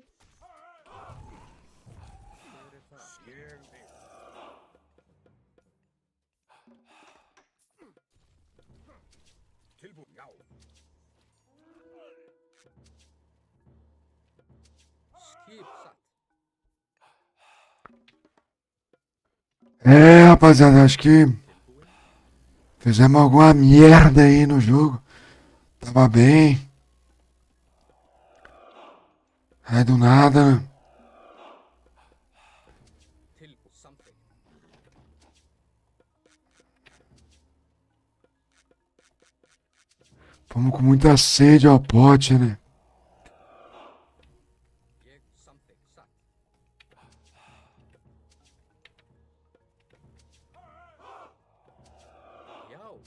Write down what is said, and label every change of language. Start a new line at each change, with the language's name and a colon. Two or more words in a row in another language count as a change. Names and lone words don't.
Icelandic: Hver er það? Ég vil. Tilbúin. Já. Skip satt.
Portuguese: É, rapaziada, acho que fizemos alguma merda aí no jogo. Tava bem. Aí do nada.
Icelandic: Tilbúin samþykkt.
Portuguese: Fomos com muita sede ao pote, né?
Icelandic: Ég samþykkt satt. Já.